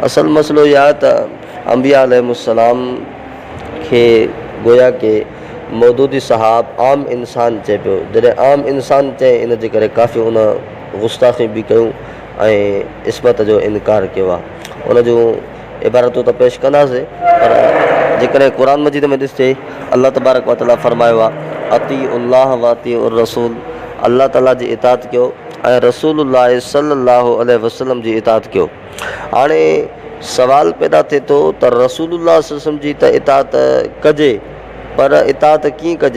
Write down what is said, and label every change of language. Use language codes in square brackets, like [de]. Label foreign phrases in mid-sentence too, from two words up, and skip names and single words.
[sd] असल मसइलो इहो आहे त अंबिया अलैहिमुस्सलाम खे गोया के मौदूदी साहब आम इंसान चए पियो। जॾहिं आम इंसान चए इन जे करे काफ़ी उन गुस्ताख़ी बि कयूं ऐं इस्मत जो इनकार कयो आहे। उन जूं इबारतूं त पेश कंदासीं, पर जेकॾहिं क़ुर मजीद में ॾिसजे अल्लाह तबारक व तआला फरमायो आहे [ar] أطيعوا الله وأطيعوا الرسول, [sd] अल्लाह ताला जी इताअत कयो ऐं रसूलुल्लाह सल्लल्लाहु अलैहि वसल्लम जी इताअत कयो। हाणे सवाल पैदा थिए थो त रसूलुल्लाह सल्लल्लाहु अलैहि वसल्लम जी त इताअत कजे, पर इताअत कीअं कजे?